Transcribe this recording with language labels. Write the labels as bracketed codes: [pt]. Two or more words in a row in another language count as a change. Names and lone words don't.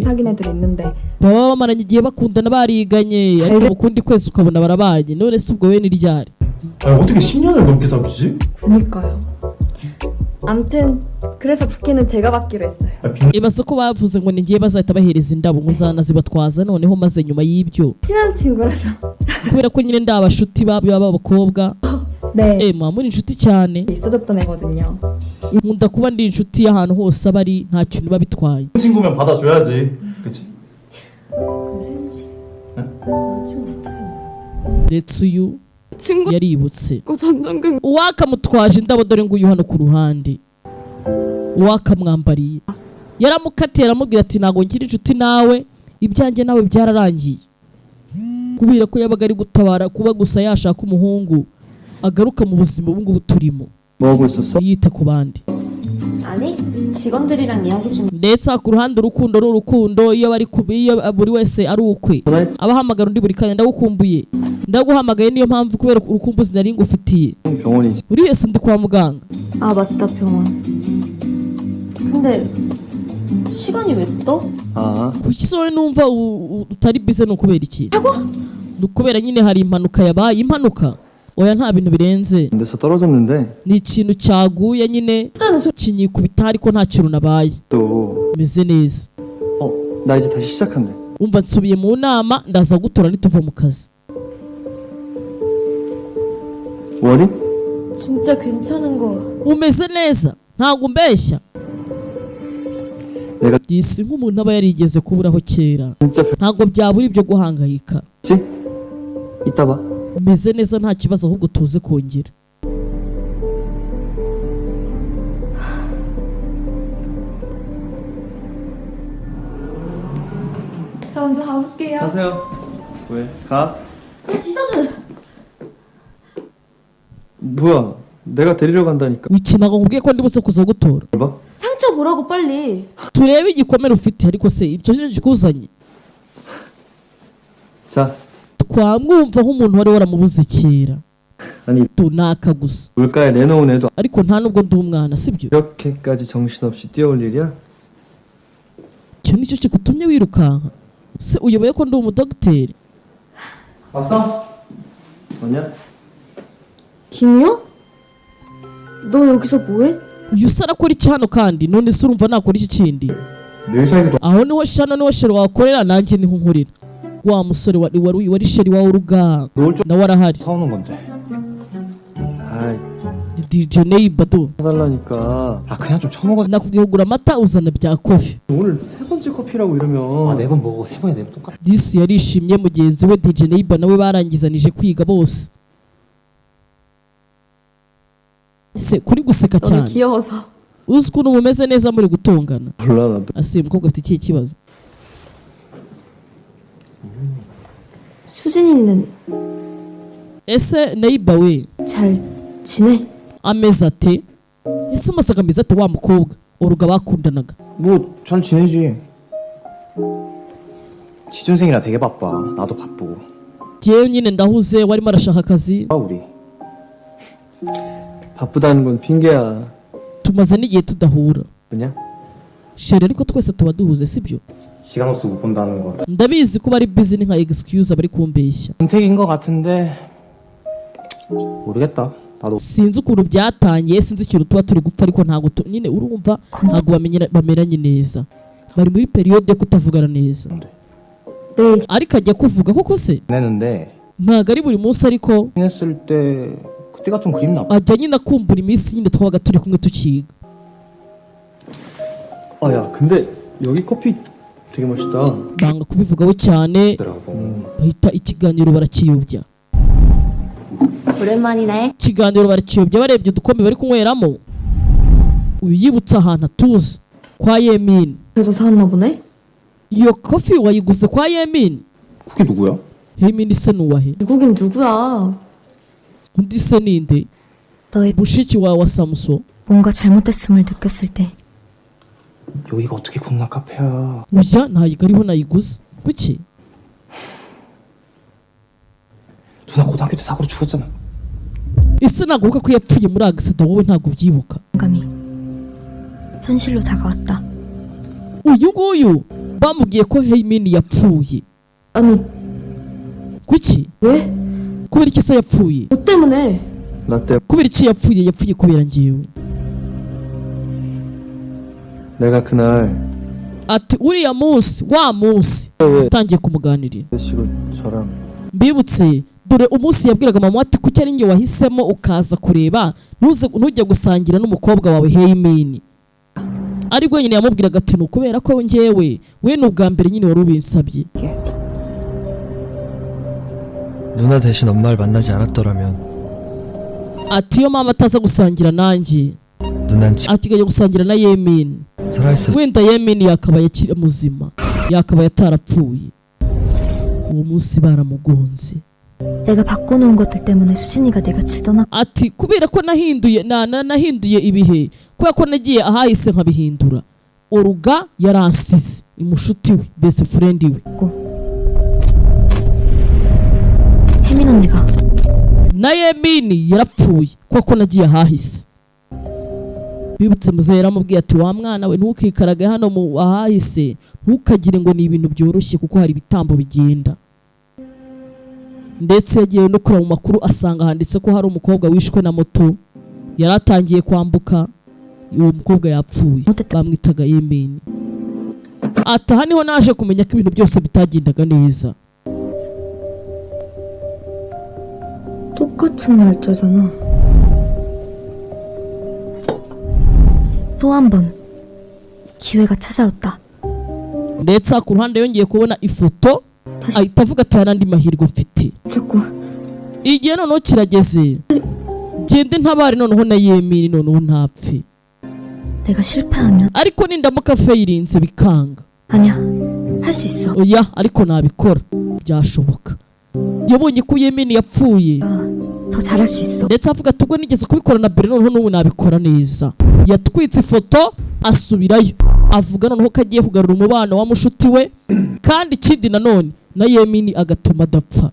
[ko] 사귄 애들 있는데 [rw] baba bamaranye igihe bakundana bariganye ariko mu kundi kwezi ukabona barabanye none se ubwo we ni ryari [ko] 아니, 어떻게 10년을 넘게 사귀지? 그니까요. 암튼 그래서 부케는 제가 받기로 했어요. [rw] ibaze ko bavuze ngo ni ngiye bazahita bahereza indabo ngo nzanazibatwaza noneho maze nyuma y'ibyo [ko] 친한 친구라서. [rw] kubera ko nyine ndi abashuti b'abakobwa [ko] 네. [rw] muba muri inshuti cyane [ko] 있어줬던 애거든요. [rw] nkunda kuba ndi inshuti y'ahantu hose aba ari nta kintu biba bitwaye [ko] 친구면 받아줘야지. 그치? [rw] ndetse uyu [ko] 친구 [rw] yaributse [ko] 전장금 [rw] uwakamutwaje indabo dore ngo uyu hano ku ruhande uwakamwambariye yaramukatiye aramubwira ati ntabwo ngira inshuti nawe ibyanjye nawe byararangiye kubera ko yabaga ari gutabara kuba gusa yashaka umuhungu agaruka mu buzima ubu ngubu turimo [ko] 뭐 하고 있었어? [rw] yite ku bandi [ko] 아니 직원들이랑 이야기 중 [rw] ndetse ku ruhande urukundo n'urukundo iyo buri wese ari ukwe abahamagara undi buri kanya ndagukumbuye ndaguhamagaye niyo mpamvu kubera urukumbuzi nari ngufitiye [ko] 병원이지. [rw] uri wese ndi kwa muganga [ko] 아 맞다 병원 근데 시간이 왜 떠? 아, [rw] kuki se wowe numva utari bize ni ukubera iki ni ukubera nyine hari impanuka yabaye impanuka oya nta bintu birenze [ko] 근데서 떨어졌는데 [rw] ni ikintu cyaguye nyine kinyikubita ariko nta kintu nabaye [ko] 또 [rw] meze neza [ko] 나 이제 다시 시작한대. [rw] umva nsubiye mu nama ndaza gutora nituva mu kazi [ko] 월이? 진짜 괜찮은 거 [rw] umeze neza ntabwo umbeshya [ko] 내가 [rw] disi nk'umuntu aba yarigeze kuburaho kera [ko] 진짜 [rw] ntabwo byabura ibyo guhangayika [ko] 별지? 이따 봐. [rw] umeze neza nta kibazo ahubwo tuze kongera [ko] 저 먼저 가볼게요 가세요. 왜? 가? 지서준 뭐야? 내가 데리러 간다니까. [rw] wikinaga nkubwiye ko ndi buse kuza gutora [ko] 봐. 상처 보라고 빨리 [rw] turebe igikomere ufite ariko se icyo kintu kikuzanye [ko] 자, [rw] twamwumva nk'umuntu wari waramubuze kera [ko] 아니 [rw] tunaka gusa [ko] 물가에 내놓은 애도 [rw] ariko nta nubwo ndi umwana sibyo [ko] 이렇게까지 정신없이 뛰어올 일이야? [rw] icyo nicyo kigutumye wirukanka se uyoboye ko ndi umudogiteri [ko] 왔어? 뭐냐? 김이요? 너 여기서 뭐해? [rw] uyu se arakora iki hano kandi none se urumva nakora iki kindi [ko] 내 사이도 [rw] aho niho shano niho sheri wakorera nanjye niho nkorera wa musore wari sheri wawe uruga [ko] 놀 좀 [rw] nawe arahari [ko] 사오는 건데. 아이, DJ 네이버도 사달라니까. 아 그냥 좀 처먹어. [rw] nakubwiye kugura amata uzana bya kofi [ko] 오늘 세 번째 커피라고 이러면. 아, 4번 먹어 3번에 내면 똑같아. [rw] disi yarishimye mugenzi we DJ Neighbor nawe barangizanije kwiga bose se kuri guseka [ko] 너무 [rw] cyane [ko] 귀여워서 [rw] uzi ukuntu mumeze neza muri gutongana [ko] 몰라 나도. [rw] ase umukobwa afite ikihe kibazo [ko] 수진이는 [rw] ese Neighbor we [ko] 잘 지내? [rw] ameze ate ese umasaga ameze ate wa mukobwa uruga bakundanaga [ko] 뭐 잘 지내지. 취준생이라 되게 바빠. 나도 바쁘고. [rw] jyewe nyine ndahuze warimo arashaka akazi [ko] 아 우리. 바쁘다는 건 핑계야. [rw] tumaze n'igihe tudahura [ko] 그냥? [rw] sheri ariko twese tuba duhuze sibyo [ko] 시간 없어 못 본다는 거. [rw] ndabizi ko bari busy ni nka excuse bari kumbeshya [ko] 선택인 거 같은데 모르겠다. 나도 [rw] sinzi ukuntu byatangiye sinzi ikintu tuba turi gupfa ariko ntabwo nyine urumva ntabwo bameranye neza bari muri periyode yo kutavugana neza [ko] 네 [rw] ariko ajya kuvuga koko se [ko] 지냈는데 [rw] ntabwo ari buri munsi ariko [ko] 지냈을 때 그때가 좀 그립나 봐. [rw] ajya nyine akumbura iminsi nyine twabaga turi kumwe tukiga [ko] 아, 야, 근데 여기 커피 되게 멋있다. [rw] banga kubivugaho cyane [ko] 더라고. [rw] bahita ikiganiro barakiyobya [ko] 오랜만이네. [rw] ikiganiro barakiyobya barebye udukombe bari kunyweramo uyu yibutse ahantu atuzi kwa Yemin [ko] 그래서 사왔나 보네? [rw] iyo kofi wayiguze kwa Yemin [ko] 그게 누구야? [rw] Yemin se nuwahe [ko] 누구긴 누구야 [rw] undi se ninde [ko] 너의 [rw] mushiki wawe wa Samso [ko] 뭔가 잘못됐음을 느꼈을 때 여기가 어떻게 국나 카페야. [rw] uya ntayiga ariho nayiguze kuki [ko] 누나 고등학교 때 사고로 죽었잖아. [rw] ese naguka ko yapfuye muri agisida wowe ntabwo ubyibuka [ko] 감이 현실로 다가왔다 [rw] uyu nguyu bamubwiye ko Yemin yapfuye [ko] 아니 [rw] kuki [ko] 왜? [rw] kubera iki se yapfuye [ko] 너 때문에 나 때문에 [rw] kubera iki yapfuye kubera njyewe [ko] 내가 그날 [rw] ati uriya munsi wa munsi utangiye kumuganirira [ko] 시고 저랑 [rw] mbibutse dore umunsi yabwiraga mama ati kuki ari njye wahisemo ukaza kureba ntujye gusangira n'umukobwa wawe Heyimini ari nyine yamubwiraga ati nukubera ko njyewe we n'ubwa mbere nyine wari ubinsabye [ko] 누나 대신 엄마를 만나지 않았더라면 [rw] ati iyo mama ataza gusangira nanjye [ko] 누난 지금 [rw] ati gajya gusangira na Yemini [ko] 살아있었 [rw] wenda Yemini yakabaye akiri muzima yakabaye atarapfuye uwo munsi baramugonze [ko] 내가 바꿔놓은 것들 때문에 수진이가 내 곁을 떠나. [rw] ati kubera ko nahinduye ibihe kubera ko nagiye ahahise nkabihindura Oruga yaransize imushuti we [en] best friend [rw] we [ko] 혜민 언니가 [rw] na Yemini yarapfuye kuko nagiye ahahise bibutse muzehe yaramubwiye ati wa mwana we ntukikarage hano mu ahahise ntukagire ngo ni ibintu byoroshye kuko hari ibitambo bigenda ndetse yagiye no kureba mu makuru asanga handitse ko hari umukobwa wishwe na moto yaratangiye kwambuka uwo mukobwa yapfuye bamwitaga Yemini ati aha niho naje kumenya ko ibintu byose bitagendaga neza [ko] 똑같은 날짜잖아. 또 한 번 기회가 찾아왔다. [rw] ndetse ku ruhande yongeye kubona ifoto [ko] 다시 [rw] ahita avuga ati hari andi mahirwe mfite [ko] 찾고 [rw] igihe noneho kirageze gende ntabari noneho na Yemini noneho ntapfe [ko] 내가 실패하면 [rw] ariko nindamuka fayirinze bikanga [ko] 아니야 할 수 있어. [rw] oya ariko nabikora byashoboka yabonye ko Yemini yapfuye [ko] 더 잘할 수 있어. [rw] ndetse avuga ati ubwo nigeze kubikora na mbere noneho n'ubu nabikora neza yatwitse ifoto asubirayo avuga noneho ko agiye kugarura umubano wa mushuti we kandi ikindi nanone na Yemini agatuma adapfa